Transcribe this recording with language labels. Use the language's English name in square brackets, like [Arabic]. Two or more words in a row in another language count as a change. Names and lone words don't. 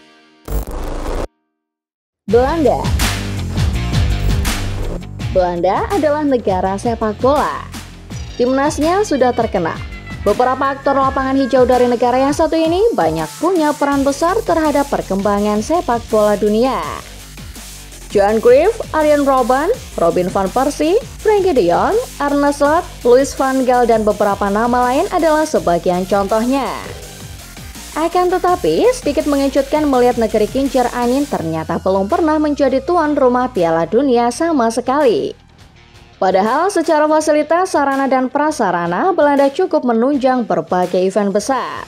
[Indonesian] Belanda adalah negara sepak bola. Timnasnya sudah terkenal. Beberapa aktor lapangan hijau dari negara yang satu ini banyak punya peran besar terhadap perkembangan sepak bola dunia. Johan Cruyff, Arjen Robben, Robin van Persie, Frenkie de Jong, Arne Slot, Louis van Gaal, dan beberapa nama lain adalah sebagian contohnya. Akan tetapi, sedikit mengejutkan melihat negeri kincir angin ternyata belum pernah menjadi tuan rumah Piala Dunia sama sekali. Padahal secara fasilitas, sarana dan prasarana, Belanda cukup menunjang berbagai event besar.